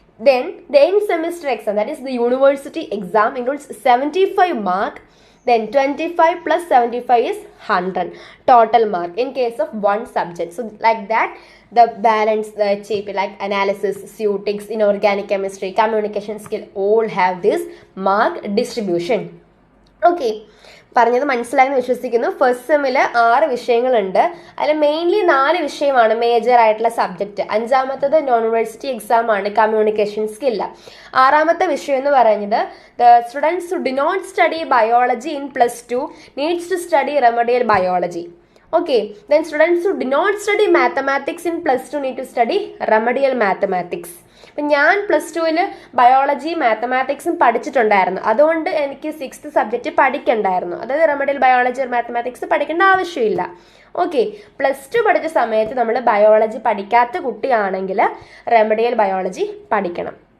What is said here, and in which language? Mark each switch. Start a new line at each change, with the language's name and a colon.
English: Then, the end semester exam, that is the university exam, includes 75 mark. Then 25 plus 75 is 100 total mark in case of one subject. So like that, the balance, the HAP, like analysis, ceutics, inorganic chemistry, communication skill, all have this mark distribution. Okay.
Malayalam: പറഞ്ഞത് മനസ്സിലായെന്ന് വിശ്വസിക്കുന്നു. First സെമ്മിൽ 6 വിഷയങ്ങളുണ്ട്. അതിൽ mainly 4 വിഷയമാണ് major ആയിട്ടുള്ള subject. 5ാമത്തത് non university exam ആണ്, communication skill. 6ാമത്തെ വിഷയം എന്ന് പറയുന്നത്
English: The students who do not study biology in +2 needs to study remedial biology. Okay, then students who do not study mathematics in +2 need to study remedial mathematics.
Malayalam: അപ്പം ഞാൻ +2 biology മാത്തമാറ്റിക്സും പഠിച്ചിട്ടുണ്ടായിരുന്നു. അതുകൊണ്ട് എനിക്ക് 6th subject പഠിക്കണ്ടായിരുന്നു. അതായത് remedial biology mathematics പഠിക്കേണ്ട ആവശ്യമില്ല. Okay, +2 പഠിച്ച സമയത്ത് നമ്മൾ ബയോളജി പഠിക്കാത്ത കുട്ടിയാണെങ്കിൽ റെമഡിയൽ ബയോളജി പഠിക്കണം.